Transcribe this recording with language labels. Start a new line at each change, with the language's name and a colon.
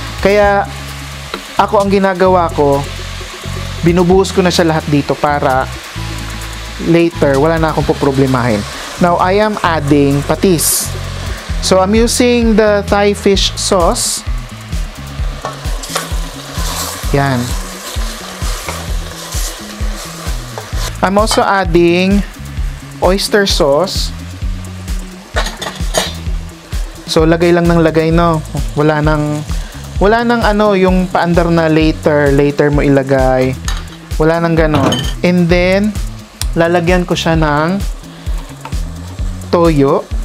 Filipino: Kaya, ako ang ginagawa ko, binubuhos ko na siya lahat dito para later, wala na akong poproblemahin.
English: Now, I am adding patis. So, I'm using the Thai fish sauce.
Filipino: Yan.
English: I'm also adding oyster sauce.
Filipino: So, lagay lang ng lagay, no? Wala nang ano, yung paandar na later mo ilagay. Wala nang ganon.
English: And then,
Filipino: lalagyan ko siya ng toyo.